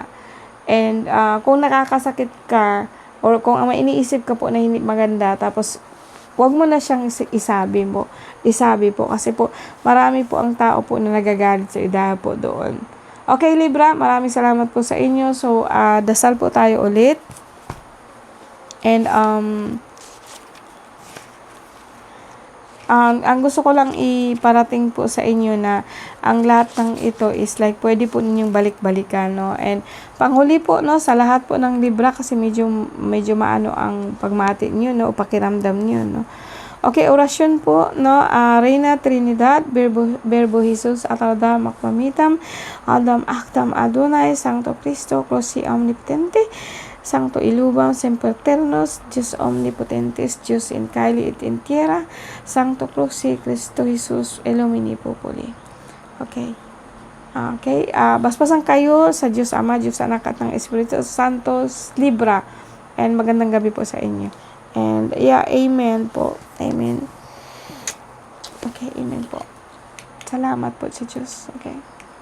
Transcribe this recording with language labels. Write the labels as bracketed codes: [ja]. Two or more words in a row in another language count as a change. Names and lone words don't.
[tl] And kung nakakasakit ka or kung ang iniisip ka po na hindi maganda, tapos wag mo na siyang isabi po kasi po marami po ang tao po na nagagalit sa dahil po doon. Okay Libra, maraming salamat po sa inyo. So dasal po tayo ulit. And ang gusto ko lang iparating po sa inyo na ang lahat ng ito [en] is like [tl] pwede po ninyong balik-balikan, no? And panghuli po, no, sa lahat po ng Libra, kasi medyo maano ang pagmati niyo, no, o pakiramdam niyo, no. Okay, orasyon po, no, Reina Trinidad, [la] Verbo Jesus, Ataldam, Akmamitam, Adam, Actam, Adonai, Sancto Cristo, Closi Omnipotente, Sancto Ilubam, Semperternos, Dios Omnipotentes, Dios in Caeli et in Tierra, Sancto Cruci, Cristo Jesus, Illumini Populi. [tl] Okay. Okay, basbasan kayo sa Diyos Ama, Diyos Anak at ng Espiritu Santo, Libra. And magandang gabi po sa inyo. [en] And yeah, [tl] amen po. Amen. Okay, amen po. Salamat po sa Diyos. Okay.